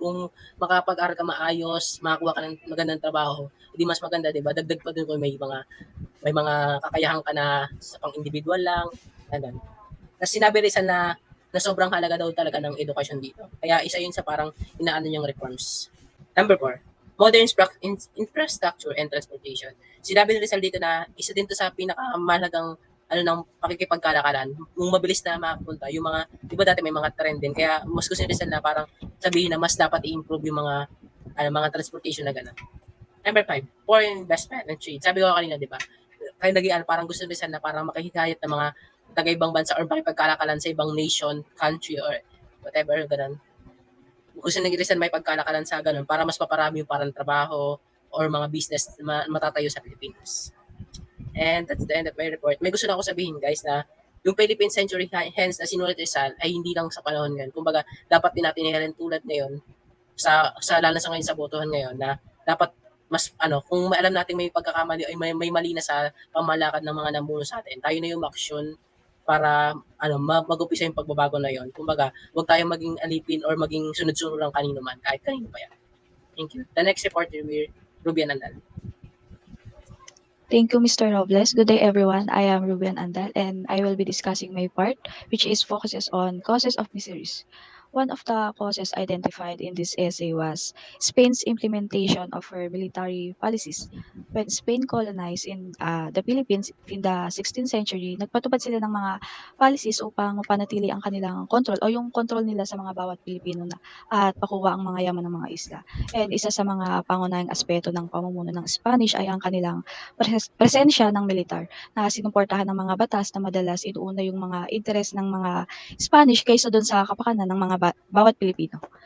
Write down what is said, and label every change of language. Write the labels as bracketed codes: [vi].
[tl] Kung makapag-aral ka maayos, makakuha ka ng magandang trabaho, hindi mas maganda, 'di ba? Dagdag pa dun kung may mga kakayahan ka na sa pang-individual lang, ganun. Tapos sinabi rin na sobrang halaga daw talaga ng edukasyon dito. Kaya isa yun sa parang inaano niyang reforms. Number 4, modern infrastructure and transportation. Sinabi ni Rizal dito na isa din to sa pinakamahalagang ng pakikipagkalakalan. Kung mabilis na makapunta, yung mga, di ba dati may mga trend din, kaya mas gusto ni Rizal na parang sabihin na mas dapat i-improve yung mga transportation na gano'n. Number 5, foreign investment and trade. Sabi ko kanina, di ba? Kaya naging parang gusto ni Rizal na parang makahikayat ng mga taga-ibang bansa or makipagkalakalan sa ibang nation, country, or whatever, ganun. Gusto ni Rizal may pagkalakalan sa ganun para mas paparami yung parang trabaho or mga business na matatayo sa Pilipinas. [en] And that's the end of my report. [tl] May gusto na ako sabihin, guys, na yung Philippine Century hence na sinulat Rizal ay hindi lang sa panahon ngayon. Kumbaga, dapat din natin ihalin tulad ngayon lalo sa ngayon sa botohan ngayon na dapat mas kung alam natin may pagkakamali ay may mali na sa pamalakad ng mga namuno sa atin, tayo na yung action para mag-umpisa yung pagbabago na yon. Kumbaga, huwag tayong maging alipin or maging sunod-sunod lang kanino man, kahit kanino pa yan. [en] Thank you. The next reporter will Rubian Andal. Thank you, Mr. Robles. Good day, everyone. I am Ruben Andal, and I will be discussing my part, which is focuses on causes of miseries. One of the causes identified in this essay was Spain's implementation of her military policies. When Spain colonized in the Philippines in the 16th century, [tl] nagpatupad sila ng mga policies upang mapanatili ang kanilang control o yung control nila sa mga bawat Pilipino na at makuha ang mga yaman ng mga isla. And isa sa mga pangunahing aspeto ng pamumuno ng Spanish ay ang kanilang presensya ng militar na sinuportahan ng mga batas na madalas inuuna yung mga interes ng mga Spanish kaysa doon sa kapakanan ng mga bawat Pilipino.